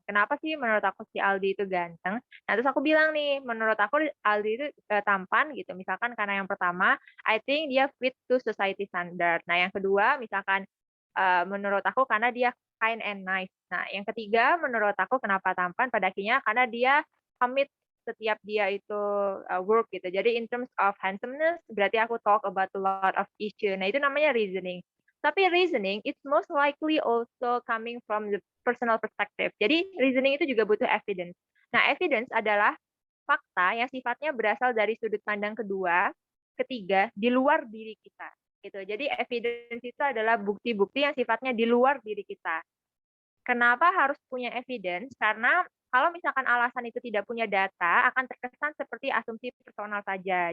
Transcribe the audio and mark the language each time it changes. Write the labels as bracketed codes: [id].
[id] Kenapa sih menurut aku si Aldi itu ganteng? Nah, terus aku bilang nih, menurut aku Aldi itu tampan gitu. Misalkan karena yang pertama, [en] I think [id] dia [en] fit to society standard. [id] Nah, yang kedua, misalkan menurut aku karena dia [en] kind and nice. [id] Nah, yang ketiga menurut aku kenapa tampan pada akhirnya karena dia commit setiap dia itu work gitu. Jadi [en] in terms of handsomeness [id] berarti aku [en] talk about a lot of issue. [id] Nah, itu namanya [en] reasoning. Tapi reasoning it's most likely also coming from the personal perspective. [id] Jadi reasoning itu juga butuh evidence. Nah, evidence adalah fakta yang sifatnya berasal dari sudut pandang kedua, ketiga, di luar diri kita gitu. Jadi evidence itu adalah bukti-bukti yang sifatnya di luar diri kita. Kenapa harus punya evidence? Karena kalau misalkan alasan itu tidak punya data, akan terkesan seperti asumsi personal saja.